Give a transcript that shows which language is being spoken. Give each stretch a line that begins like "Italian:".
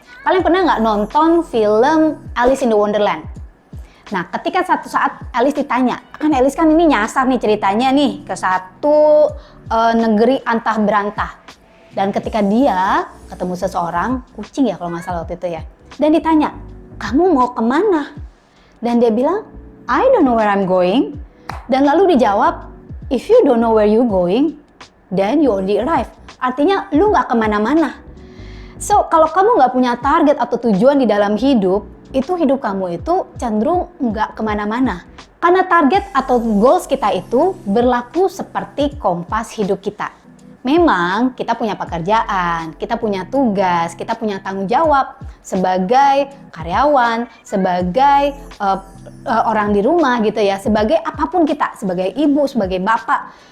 Indonesian: Kalian pernah nggak nonton film Alice in the Wonderland? Nah, ketika satu saat Alice ditanya, kan Alice kan ini nyasar nih ceritanya nih ke satu negeri antah berantah. Dan ketika dia ketemu seseorang, kucing ya kalau nggak salah waktu itu ya. Dan ditanya, kamu mau kemana? Dan dia bilang,
English: I don't know where I'm going.
Indonesian: Dan lalu dijawab,
English: if you don't know where you going, then you already arrived.
Indonesian: Artinya lu nggak kemana-mana. So, kalau kamu nggak punya target atau tujuan di dalam hidup, itu hidup kamu itu cenderung nggak kemana-mana. Karena target atau goals kita itu berlaku seperti kompas hidup kita. Memang kita punya pekerjaan, kita punya tugas, kita punya tanggung jawab sebagai karyawan, sebagai orang di rumah gitu ya, sebagai apapun kita, sebagai ibu, sebagai bapak.